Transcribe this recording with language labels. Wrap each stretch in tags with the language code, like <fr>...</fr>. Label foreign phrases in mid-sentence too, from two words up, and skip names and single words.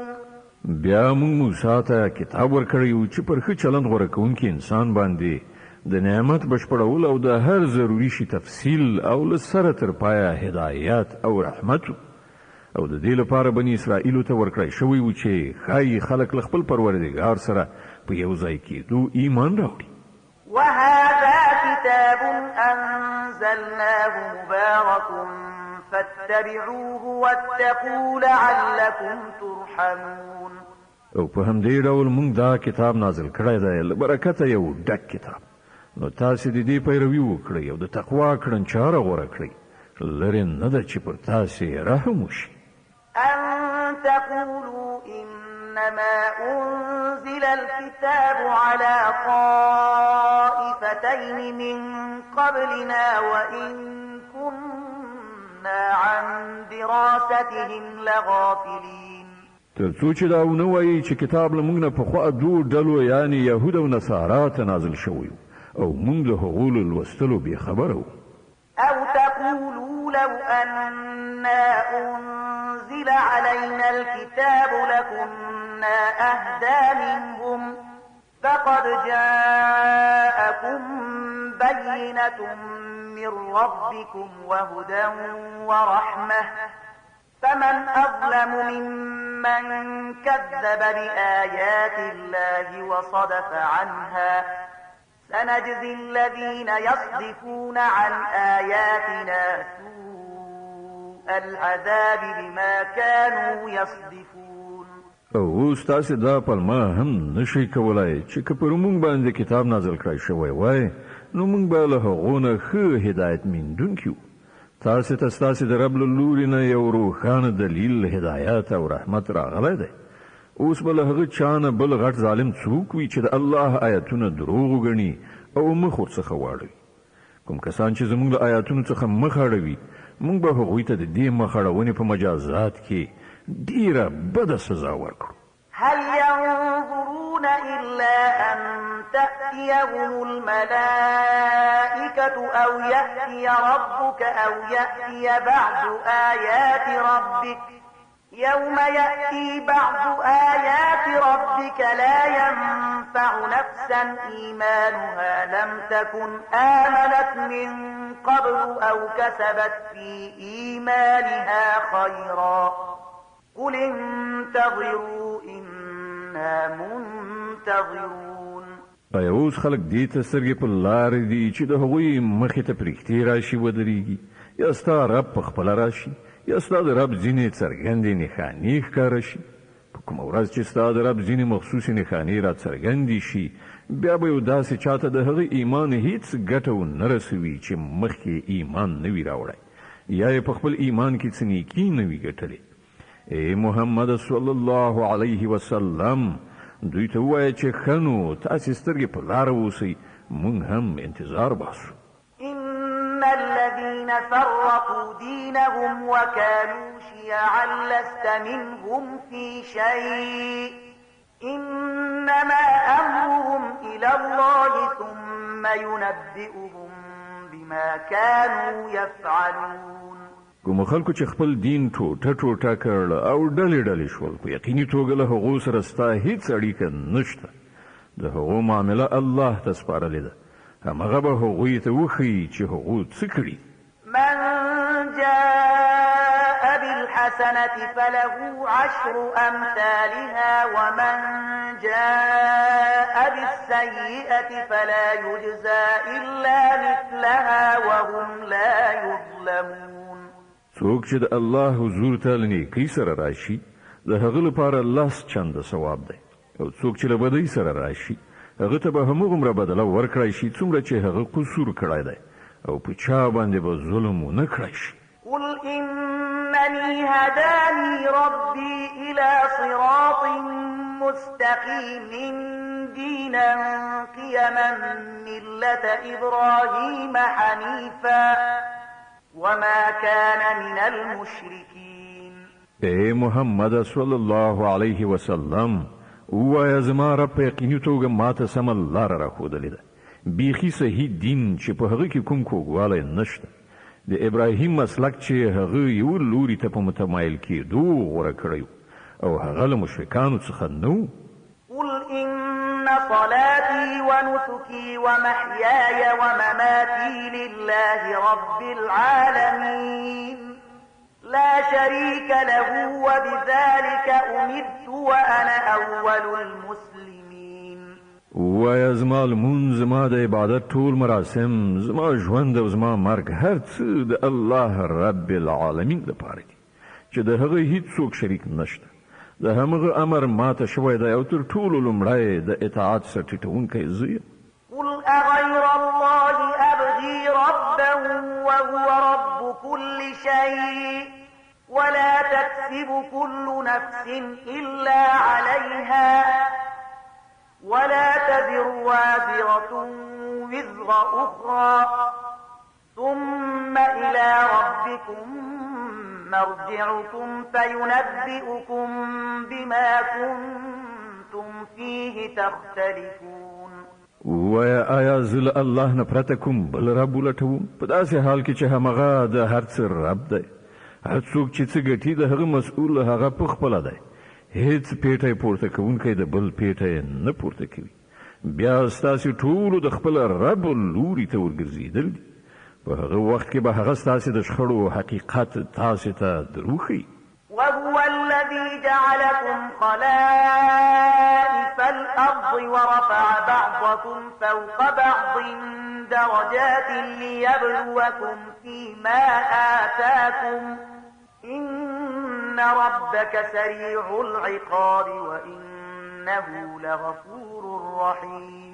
<ps>بیا موږ موسی ته کتاب ورکړی و چې پر ښه چلند غوره کوونکي انسان باندې د نعمت بشپړول او د هر ضروري شي تفصیل او له سره تر پایه هدایت او رحمت او د دې لپاره بني اسرائیلو ته ورکړی شوی و چې ښایي خلک له خپل پروردګار سره په یو ځای کېدو ایمان راوړي.</ps> <ar>وهذا كتاب أنزلناه مبارك فاتبعوه واتقوا لعلكم ترحمون.</ar> <ps>او په همدې ډول موږ دا کتاب نازل کړی دی له برکته یو ډک کتاب نو تاسې د دې پیروي وکړئ او د تقوا کړنچاره غوره کړئ. لرې نه ده چې پر تاسې رحم وشي.</ps> <ar>أن تقولوا إنما أنزل الكتاب على طائفتين من قبلنا وإن كنا عن دراستهم لغافلين.</ar> <ps>تر څو چې دا ونه وایي چې کتاب له موږ نه پخوا دوو ډلو یعنې یهود او نصارا ته نازل شوی او موږ له هغو له لوستلو بېخبره وو.</ps> <ar>أو تقولوا لو أنا أنزل علينا الكتاب لكنا أهدى منهم فقد جاءكم بينة من ربكم وهدى ورحمة فمن أظلم ممن كذب بآيات الله وصدف عنها سنجزي الذين يصدفون عن آياتنا سوء العذاب بما كانوا يصدفون.</ar> <ps>او تاسو دا پلمه هم نشئ کولای چې که پر موږ باندې کتاب نازل کړی شوی وای نو موږ به له هغو نه ښه هدایت موندونکي وو. تاسو ته ستاسو د رب له لورې نه یو روښانه دلیل هدایت او رحمت راغلی دی. اوس به له هغه چا نه بل غټ ظالم څوک وي چې د الله آیاتونه دروغ وګڼي او مخ ورڅخه واړوي. کوم کسان چې زموږ له آیاتونو څخه مخ اړوي موږ به هغوی ته د دې مخ اړونې په مجازات کې ډیره بده سزا ورکړو.</ps> <ar>هل ينظرون إلا أن تأتيهم الملائكة أو يأتي ربك أو يأتي بعض آيات ربك يوم يأتي بعض آيات ربك لا ينفع نفسا إيمانها لم تكن آمنت من قبل أو كسبت في إيمانها خيرا قل انتظروا إنا منتظرون.</ar> <ps>ایا اوس خلک دې ته سترګې په لارې دي چې د هغوی مخې ته پرښتې راشي ودرېږي یا ستا رب په خپله راشي یا ستا د رب ځینې څرګندې نښانې ښکاره شي. په کوم ورځ چې ستا د رب ځینې مخصوصې نښانې را څرګندې شي بیا به یو داسې چاته د هغه ایمان هیڅ ګټه ونه رسوي چې مخکې ایمان نه وي راوړی یا یې په خپل ایمان کې څه نیکي نه وي ګټلې. ای محمد</ps> <ar>صلی الله علیه وسلم</ar> <ps>دوی ته ووایه چې ښه نو تاسې سترګې په لاره اوسئ موږ هم انتظار باسو.</ps> <ar>إن الذين فرقوا دينهم وكانوا شيعا لست منهم في شيء إنما أمرهم إلى الله ثم ينبئهم بما كانوا يفعلون.</ar> <ps>کوم خلکو چې خپل دین ټوټه ټوټه کړل او ډلې ډلې شول په یقیني توګه له هغو سره ستا هیڅ اړیکه نشته. د هغو معامله الله ته سپارلې ده همغه به هغوی ته وښیي چې هغو څه کړي.</ps> <ar>من جاء بالحسنة فله 10 أمثالها ومن جاء بالسيئة فلا يجزى إلا مثلها وهم لا يظلمون.</ar> <ps>څوک چې د الله حضور ته له نیکۍ سره راشي د هغه لپاره لاس چنده ثواب دی او څوک چې له بدۍ سره راشي هغه ته به همغومره بدله ورکړی شي څومره چې هغه قصور کړی دی او په چا باندې به ظلم ونه کړی شي.</ps> <ar>قل إنني هداني ربي إلى صراط مستقيم دينا قيما ملة إبراهيم حنيفا وما كان من المشركين.</ar> <ps>اے محمد</ps> <ar>صلی الله علیه وسلم</ar> <ps>ووایه زما رب په یقیني توګه ماته سمه لاره راښودلې ده بیخي صحیح دین چې په هغه کې کوم کوږوالی نشته. د ابراهیم مسلک چې هغه یو لوري ته په متمایل کېدو غوره کړی او هغه له مشرکانو څخه نه و.</ps> <ar>قل إن صلاتي ونسكي ومحياي ومماتي لله رب العالمين لا شريك له وبذلك أمرت وأنا أول المسلمين.</ar> <ps>ووایه زما لمونځ زما د عبادت ټول مراسم زما ژوند او زما مرګ هر څه د الله</ps> <ar>رب العالمین</ar> <ps>لپاره دي چې د هغه هیڅوک شریک نشته. د همغه امر ماته شوی دی او تر ټولو لومړی د اطاعت سره ټیټونکی زه یم.</ps> <ar>قل أغير الله أبغي ربا وهو رب كل شيء ولا تكسب كل نفس إلا عليها ولا تزر وازرة وزر أخرى ثم إلى ربكم مرجعكم فينبئكم بما كنتم فيه تختلفون.</ar> <ps>ووایه آیا زه له الله نه پرته کوم بل رب ولټوم په داسې حال کې چې همغه د هر څه رب دی. هر څوک چې څه ګټي د هغه مسؤل هغه پخپله دی. هیڅ پیټی پورته کوونکی د بل پیټی نه پورته کوي. بیا ستاسې ټولو د خپل رب لوري ته ورګرځېدل دي. په هغه وخت کې به هغه ستاسې د شخړو حقیقت تاسې ته دروښیي.</ps> <ar>وهو الذي جعلكم خلائف الأرض ورفع بعضكم فوق بعض درجات ليبلوكم فيما آتاكم إن ربك سريع العقاب وإنه لغفور رحيم.</ar>